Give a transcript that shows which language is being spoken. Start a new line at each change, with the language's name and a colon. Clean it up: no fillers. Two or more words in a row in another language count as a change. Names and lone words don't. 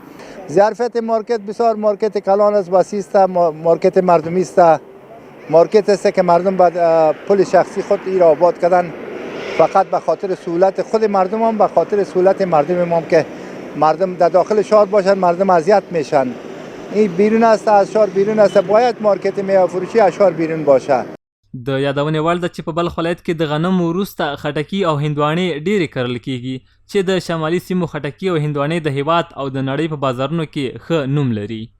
Persian: ظرفیت مارکت بسیار مارکت کلان است، وسیع است، مارکت مردمی است، مارکت است که مردم بعد پول شخصی خود را آباد کردن فقط به خاطر سهولت خود مردم هم، به خاطر سهولت مردم هم که مردم در داخل شهر باشن مردم اذیت میشن. این بیرون است، از شهر بیرون است، باید مارکت میوه فروشی از شهر بیرون باشه.
Pashto: د یادونې وړ ده چې په بلخ ولایت کې د غنمو وروسته خټکي او هندواڼې ډېرې کرل کیږي چې د شمالي سیمو خټکي او هندواڼې د هیواد او د نړۍ په بازارونو کې ښه نوم لري.